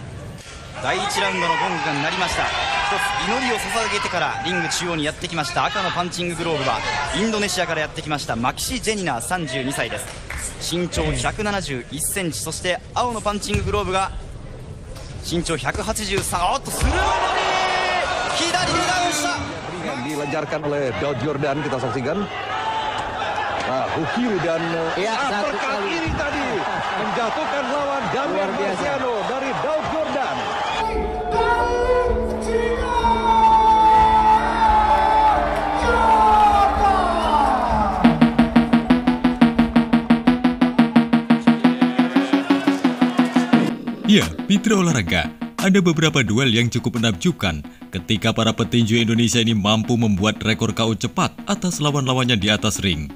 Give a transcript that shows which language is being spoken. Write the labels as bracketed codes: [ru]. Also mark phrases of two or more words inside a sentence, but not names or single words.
[ja] 第1ラウンドのゴングが鳴りました。一つ祈りを捧げてからリング中央にやってきました。赤のパンチンググローブはインドネシアからやってきましたマキシ・ジェニナー32歳です。身長171センチ、そして青のパンチンググローブが身長183。おっとスルーボディー、左にダウンした。 [id] yang dilancarkan oleh Daud Yordan, kita saksikan. Nah, hook kiri dan uppercut kiri tadi menjatuhkan lawan Damian Marciano dari Daud Yordan. Ya, mitra olahraga, ada beberapa duel yang cukup menakjubkan ketika para petinju Indonesia ini mampu membuat rekor KO cepat atas lawan-lawannya di atas ring.